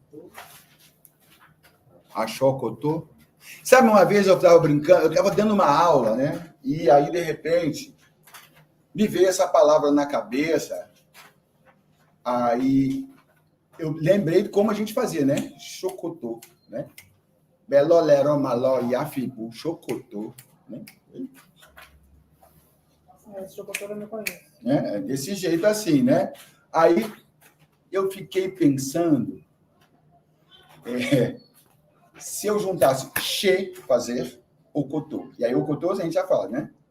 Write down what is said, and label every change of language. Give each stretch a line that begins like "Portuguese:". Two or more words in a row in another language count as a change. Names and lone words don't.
Portuguese: Achocotô. Sabe, uma vez eu estava brincando, eu estava dando uma aula, né? E aí, de repente, me veio essa palavra na cabeça. Aí eu lembrei de como a gente fazia, né? Chocotô, né? Belolero maló yafibu, chocotô, né? Esse Chocotô eu não conheço. Né? Desse jeito assim, né? Aí eu fiquei pensando, se eu juntasse che, fazer, ocotô. E aí ocotô a gente já fala, né?